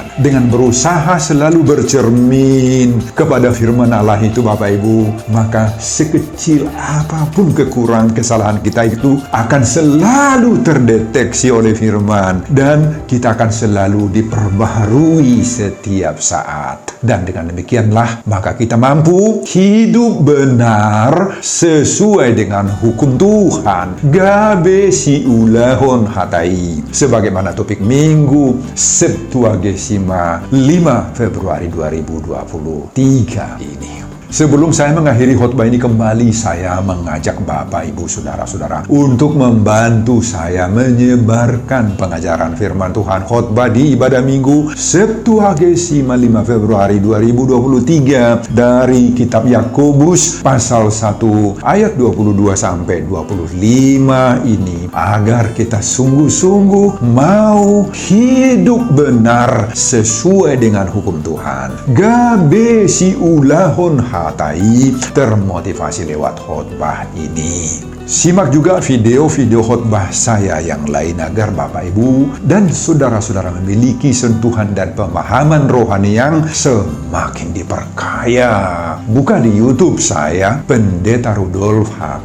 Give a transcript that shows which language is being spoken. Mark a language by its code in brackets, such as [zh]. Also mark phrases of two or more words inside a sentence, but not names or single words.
[id] Dengan berusaha selalu bercermin kepada firman Allah itu, Bapak Ibu, maka sekecil apapun kekurangan kesalahan kita itu akan selalu terdeteksi oleh firman, dan kita akan selalu diperbaharui setiap saat. Dan dengan demikianlah maka kita mampu hidup benar sesuai dengan hukum Tuhan. [bbc] Gabe si ulahon hatai, [id] sebagaimana topik minggu Septuagesima 5 Februari 2023 ini. Sebelum saya mengakhiri khotbah ini kembali, saya mengajak Bapak, Ibu, Saudara-saudara untuk membantu saya menyebarkan pengajaran firman Tuhan khotbah di ibadah minggu Septuagesima 5 Februari 2023 dari kitab Yakobus pasal 1 ayat 22 sampai 25 ini, agar kita sungguh-sungguh mau hidup benar sesuai dengan hukum Tuhan. [bbc] Gabe si ulahon hatai, [id] termotivasi lewat khotbah ini. Simak juga video-video khotbah saya yang lain agar Bapak, Ibu, dan saudara-saudara memiliki sentuhan dan pemahaman rohani yang semakin diperkaya. Buka di YouTube saya, Pendeta Rudolf H.